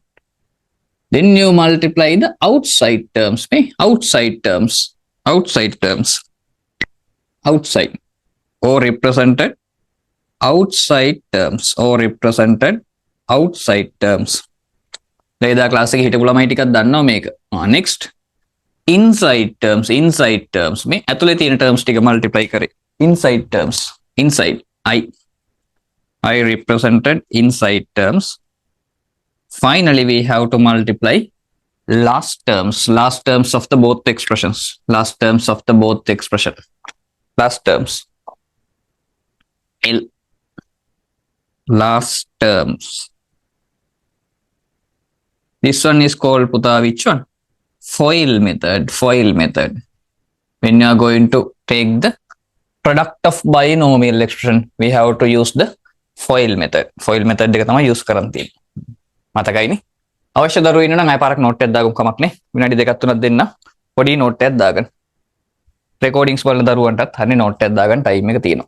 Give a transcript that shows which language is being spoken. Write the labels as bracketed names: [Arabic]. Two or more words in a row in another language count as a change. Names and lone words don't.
[English] Then you multiply the outside terms. Outside terms. Outside terms. Outside. Or represented outside terms. Or represented outside terms. [Sinhala] Leda class එක හිටපු ළමයි ටිකක් දන්නවා මේක. [English] Next. Inside terms. Inside terms. [Sinhala] මේ ඇතුලේ තියෙන terms ටික multiply කරේ. [English] Inside terms. Inside. I represented inside terms. Finally, we have to multiply last terms of the both expressions. Last terms of the both expression. Last terms. L. Last terms. This one is called Puta which one? FOIL method. FOIL method. When you are going to take the product of binomial expression, we have to use the FOIL method. FOIL method [Sinhala] එක තමයි use කරන් තියෙන්නේ. මතකයිනේ. අවශ්‍ය දරුවෝ ඉන්න නම් අය පාරක් නෝට් එකක් දාගමු කමක් නේ. විනාඩි දෙකක් තුනක් දෙන්න. පොඩි නෝට් එකක් දාගන්න. රෙකෝඩින්ග්ස් බලන දරුවන්ටත් හරිය නෝට් එකක් දාගන්න ටයිම් එක තියෙනවා.